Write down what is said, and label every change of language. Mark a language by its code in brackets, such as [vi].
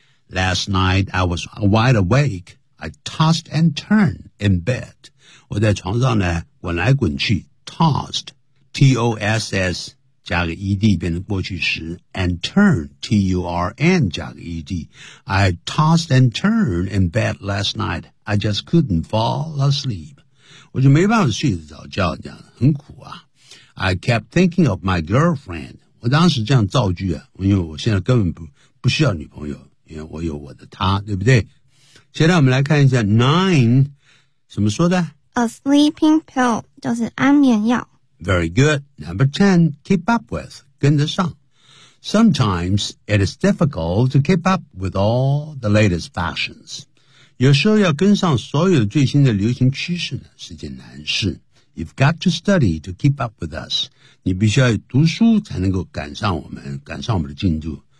[en] Last night I was wide awake, I tossed and turned in bed. [zh] 我在床上呢滚来滚去 tossed, T-O-S-S,加个 ed 变成过去时 and turn, T-U-R-N 加个 ed. [en] I tossed and turned in bed last night. I just couldn't fall asleep. [zh] 我就没办法睡得着觉，这样很苦啊。 [en] I kept thinking of my girlfriend. [zh] 我当时这样造句啊，因为我现在根本不需要女朋友，因为我有我的她，对不对？现在我们来看一下 nine, 怎么说的？ [en] A sleeping pill, [zh] 就是安眠药。 [en] Very good. Number 10, keep up with, [zh] 跟得上。 [en] Sometimes it is difficult to keep up with all the latest fashions. [zh] 有时候要跟上所有最新的流行趋势呢，是件难事。 [en] You've got to study to keep up with us. [zh] 你必须要读书才能够赶上我们，赶上我们的进度。